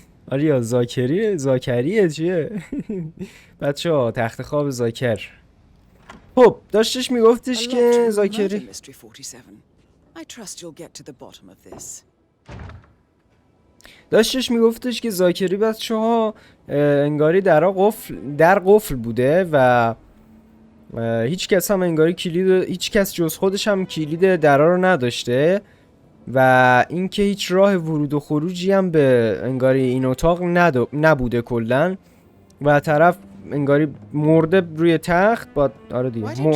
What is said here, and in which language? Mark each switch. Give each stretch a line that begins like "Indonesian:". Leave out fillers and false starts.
Persian: آریا زاکریه چیه؟ بچه ها تخت خواب زاکر. خب داشتش میگفتش که زاکری
English: Mystery 47. I trust you'll get to the bottom of this.
Persian: داشتش میگفتش که زاکری بچه ها انگاری در قفل بوده و هیچ کس هم انگاری هیچ کس جز خودش هم کلید درا رو نداشته و اینکه هیچ راه ورود و خروجی هم به انگاری این اتاق نبوده کلا و طرف انگاری مرده روی تخت با آره دیگه